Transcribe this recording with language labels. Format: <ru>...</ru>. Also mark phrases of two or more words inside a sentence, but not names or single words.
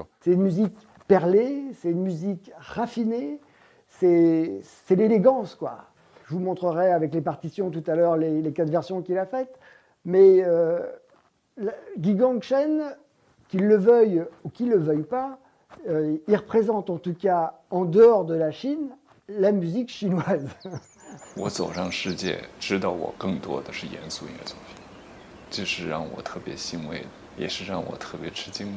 <fr>C'est une musique perlée, c'est une musique raffinée, c'est l'élégance, quoi. Je vous montrerai avec les partitions tout à l'heure les 4 versions qu'il a faites. Mais Qi Gangshen, qu'il le veuille ou qu'il ne le veuille pas, il représente en tout cas en dehors de la Chine la musique chinoise.</fr> <zh>我走上世界，知道我更多的是严肃音乐作品，这是让我特别欣慰的，也是让我特别吃惊的。</zh>